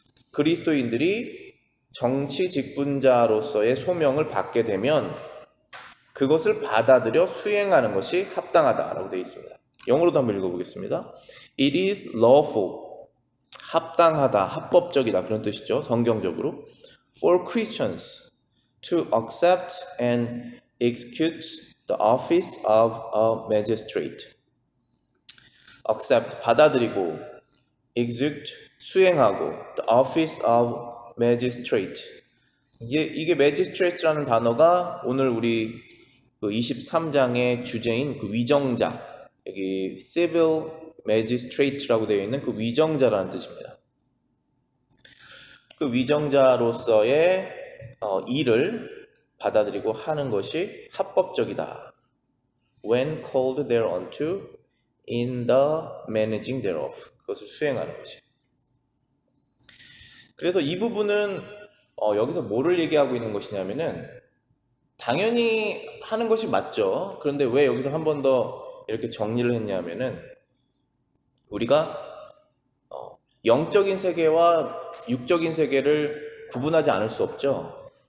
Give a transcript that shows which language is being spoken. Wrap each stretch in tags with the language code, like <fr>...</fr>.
<ko>그리스도인들이 정치 직분자로서의 소명을 받게 되면 그것을 받아들여 수행하는 것이 합당하다라고 되어 있습니다. 영어로도 한번 읽어보겠습니다.</ko> <en>It is lawful,</en> <ko>합당하다, 합법적이다, 그런 뜻이죠. 성경적으로.</ko> <en>For Christians to accept and execute the office of a magistrate. accept,</en> <ko>받아들이고,</ko> <en>execute,</en> <ko>수행하고,</ko> <en>the office of magistrate.</en> <ko>이게 magistrate라는 단어가 오늘 우리 그 23장의 주제인 그 위정자, 여기 civil magistrate라고 되어 있는 그 위정자라는 뜻입니다. 그 위정자로서의 일을 받아들이고 하는 것이 합법적이다.</ko> <en>When called thereunto in the managing thereof.</en> <ko>그것을 수행하는 것이. 그래서 이 부분은 여기서 뭐를 얘기하고 있는 것이냐면은 당연히 하는 것이 맞죠. 그런데 왜 여기서 한 번 더 이렇게 정리를 했냐면은 우리가 영적인 세계와 육적인 세계를 구분하지 않을 수 없죠.</ko>